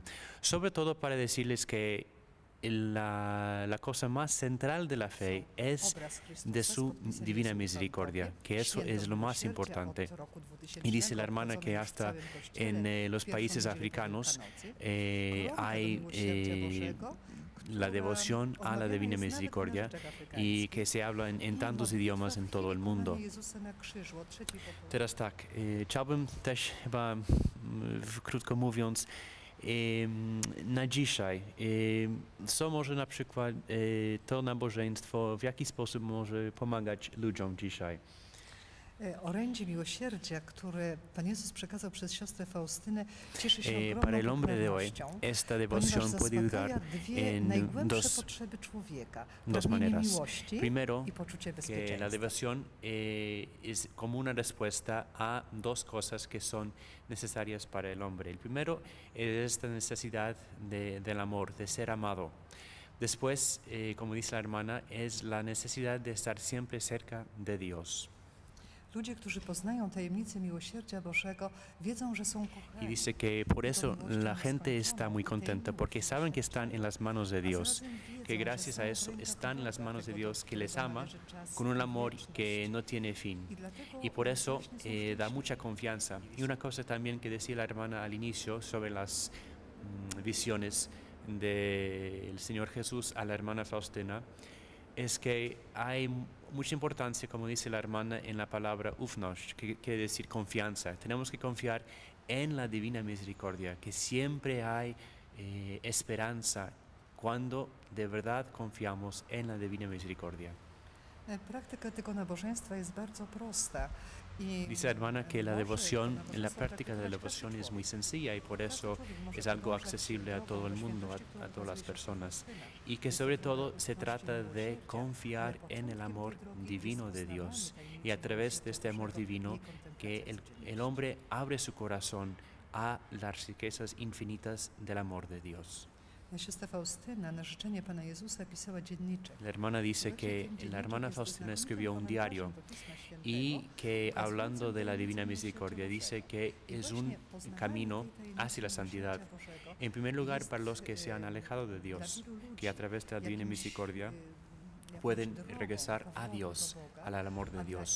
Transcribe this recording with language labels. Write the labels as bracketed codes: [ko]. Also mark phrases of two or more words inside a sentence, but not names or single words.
[es] Sobre todo para decirles que la cosa más central de la fe es de su divina misericordia, que eso es lo más importante. Y dice la hermana que hasta en los países africanos hay la devoción a la Divina Misericordia i que se habla en tantos idiomas en todo el mundo. [pl] Teraz tak, chciałbym też chyba krótko mówiąc na dzisiaj, co może na przykład to nabożeństwo, w jaki sposób może pomagać ludziom dzisiaj? Orędzie miłosierdzia, które Pan Jezus przekazał przez siostrę Faustynę, cieszy się [es] Para el [pl] ogromną [es] hombre de hoy, [pl] popularnością, [es] esta [pl] ponieważ [es] devoción puede ayudar [pl] zaspokaja dwie [es] en [pl] najgłębsze potrzeby człowieka. [es] dos [pl] Pragnienie [es] maneras. [pl] miłości [es] Primero, [pl] i poczucie [es] que [pl] bezpieczeństwa. [es] la devoción es como una respuesta a dos cosas que son necesarias para el hombre. El primero es esta necesidad del amor, de ser amado. Después, como dice la hermana, es la necesidad de estar siempre cerca de Dios. [pl] Ludzie, którzy poznają tajemnicę miłosierdzia Bożego, wiedzą, że są [es] Y [pl] kochani. [es] dice que por eso la gente está muy contenta, porque saben que están en las manos de Dios, que gracias a eso están en las manos de Dios, que les ama con un amor que no tiene fin. Y por eso da mucha confianza. Y una cosa también que decía la hermana al inicio sobre las visiones del Señor Jesús a la hermana Faustina, es que hay mucha importancia, como dice la hermana, en la palabra ufność, que quiere decir confianza. Tenemos que confiar en la Divina Misericordia, que siempre hay esperanza cuando de verdad confiamos en la Divina Misericordia. [pl] Praktyka tego nabożeństwa jest bardzo prosta. [es] Dice la hermana que la devoción, la práctica de la devoción es muy sencilla y por eso es algo accesible a todo el mundo, a todas las personas. Y que sobre todo se trata de confiar en el amor divino de Dios. Y a través de este amor divino que el hombre abre su corazón a las riquezas infinitas del amor de Dios. [pl] Siostra Faustyna na życzenie Pana Jezusa pisała dzienniczek. [es] La hermana dice que la hermana Faustina escribió un diario y que hablando de la Divina Misericordia dice que es un camino hacia la santidad. En primer lugar, para los que se han alejado de Dios, que a través de la Divina Misericordia pueden regresar a Dios, al amor de Dios.